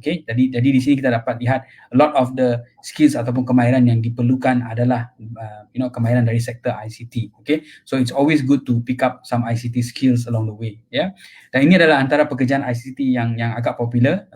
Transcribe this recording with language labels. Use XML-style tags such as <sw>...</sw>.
<id>Okay, jadi di sini kita dapat lihat</id> <en>a lot of the skills</en> <id>ataupun kemahiran yang diperlukan adalah kemahiran dari sektor ICT.</id> <en>Okay, so it's always good to pick up some ICT skills along the way.</en> <id>Yeah, dan ini adalah antara pekerjaan ICT yang agak popular.</id>